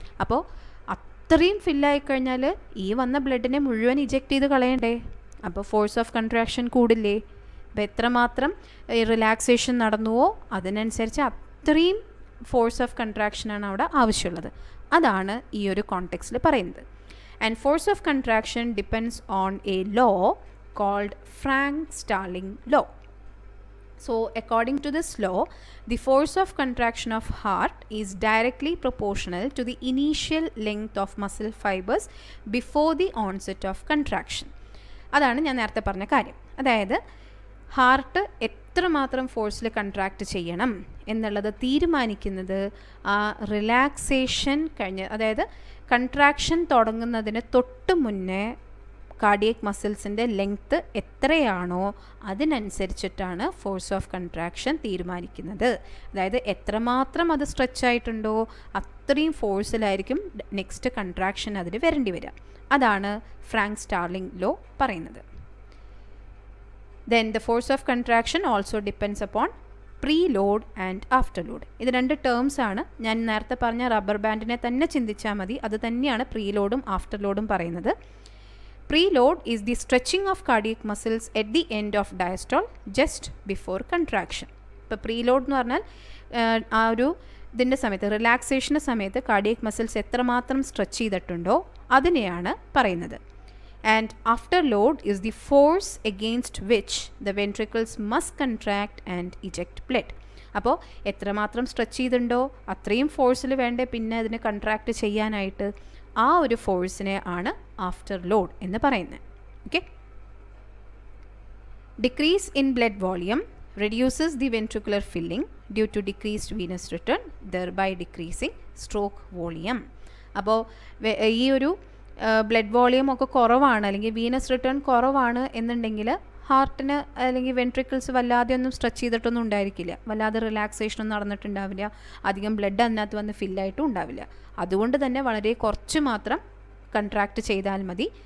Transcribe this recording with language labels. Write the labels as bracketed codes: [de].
[ml] അപ്പോൾ അത്രയും ഫില്ലായിക്കഴിഞ്ഞാൽ ഈ വന്ന ബ്ലഡിനെ മുഴുവൻ ഇജക്റ്റ് ചെയ്ത് കളയണ്ടേ? അപ്പോൾ ഫോഴ്സ് ഓഫ് കൺട്രാക്ഷൻ കൂടില്ലേ? അപ്പോൾ എത്രമാത്രം റിലാക്സേഷൻ നടന്നുവോ അതിനനുസരിച്ച് അത്രയും ഫോഴ്സ് ഓഫ് കൺട്രാക്ഷനാണ് അവിടെ ആവശ്യമുള്ളത്. അതാണ് ഈ ഒരു കോണ്ടെക്സ്റ്റിൽ പറയുന്നത്. [en] And force of contraction depends on a law called Frank-Starling law. So according to this law, the force of contraction of heart is directly proportional to the initial length of muscle fibers before the onset of contraction. [ml] അതാണ് ഞാൻ നേരത്തെ പറഞ്ഞ കാര്യം. അതായത് heart എത്രമാത്രം ഫോഴ്സിൽ contract ചെയ്യണം എന്നുള്ളത് തീരുമാനിക്കുന്നത് ആ റിലാക്സേഷൻ കഴിഞ്ഞ്, അതായത് കൺട്രാക്ഷൻ തുടങ്ങുന്നതിന് തൊട്ട് മുന്നേ കാർഡിയക് മസിൽസിൻ്റെ ലെങ്ത്ത് എത്രയാണോ അതിനനുസരിച്ചിട്ടാണ് ഫോഴ്സ് ഓഫ് കൺട്രാക്ഷൻ തീരുമാനിക്കുന്നത്. അതായത് എത്രമാത്രം അത് സ്ട്രെച്ച് ആയിട്ടുണ്ടോ അത്രയും ഫോഴ്സിലായിരിക്കും നെക്സ്റ്റ് കൺട്രാക്ഷൻ അതിന് വരേണ്ടി വരിക. അതാണ് ഫ്രാങ്ക് സ്റ്റാർലിംഗ് ലോ പറയുന്നത്. [en] Then the force of contraction also depends upon preload and afterload. [ml] ഇത് രണ്ട് ടേംസ് ആണ്. ഞാൻ നേരത്തെ പറഞ്ഞ റബ്ബർ ബാൻഡിനെ തന്നെ ചിന്തിച്ചാൽ മതി. അത് തന്നെയാണ് പ്രീലോഡും ആഫ്റ്റർലോഡും പറയുന്നത്. [en] Preload is the stretching of cardiac muscles at the end of diastole just before contraction. [ml] ഇപ്പോൾ പ്രീലോഡ് എന്ന് പറഞ്ഞാൽ ആ ഒരു ഇതിൻ്റെ സമയത്ത് റിലാക്സേഷൻ്റെ സമയത്ത് കാർഡിയക് മസിൽസ് എത്രമാത്രം സ്ട്രെച്ച് ചെയ്തിട്ടുണ്ടോ അതിനെയാണ് പറയുന്നത്. [en] And afterload is the force against which the ventricles must contract and eject blood. [ml] അപ്പോൾ എത്രമാത്രം സ്ട്രെച്ച് ചെയ്തിട്ടുണ്ടോ അത്രയും ഫോഴ്സിൽ വേണ്ടേ പിന്നെ അതിനെ കൺട്രാക്റ്റ് ചെയ്യാനായിട്ട്. ആ ഒരു ഫോഴ്സിനെ ആണ് ആഫ്റ്റർ ലോഡ് എന്ന് പറയുന്നത്. [en] Okay, decrease in blood volume reduces the ventricular filling due to decreased venous return, thereby decreasing stroke volume. [ml] അപ്പോൾ ഈ ഒരു ബ്ലഡ് വോളിയം ഒക്കെ കുറവാണ് അല്ലെങ്കിൽ വീനസ് റിട്ടേൺ കുറവാണ് എന്നുണ്ടെങ്കിൽ ഹാർട്ടിന് അല്ലെങ്കിൽ വെൻട്രിക്കിൾസ് വല്ലാതെ ഒന്നും സ്ട്രെച്ച് ചെയ്തിട്ടൊന്നും ഉണ്ടായിരിക്കില്ല, വല്ലാതെ റിലാക്സേഷനൊന്നും നടന്നിട്ടുണ്ടാവില്ല, അധികം ബ്ലഡ് അതിനകത്ത് വന്ന് ഫില്ലായിട്ടും ഉണ്ടാവില്ല. അതുകൊണ്ട് തന്നെ വളരെ കുറച്ച് മാത്രം കൺട്രാക്റ്റ് ചെയ്താൽ മതി.